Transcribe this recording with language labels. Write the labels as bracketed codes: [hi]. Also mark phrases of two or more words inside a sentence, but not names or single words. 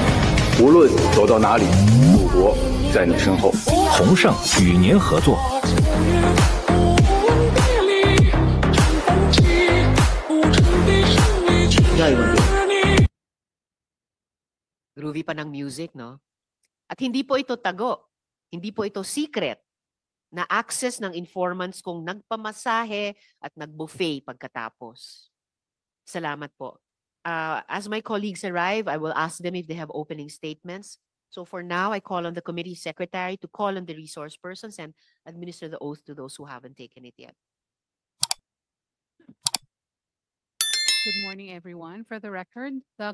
[zh] 无论走到哪里，祖国在你身后。鸿盛与您合作。 [tl] Groovy pa ng music, no? At hindi po ito tago. Hindi po ito secret na access ng informants kung nagpamasahe at nagbuffet pagkatapos. Salamat po. [en] As my colleagues arrive, I will ask them if they have opening statements. So for now, I call on the committee secretary to call on the resource persons and administer the oath to those who haven't taken it yet. Good morning, everyone. For the record, the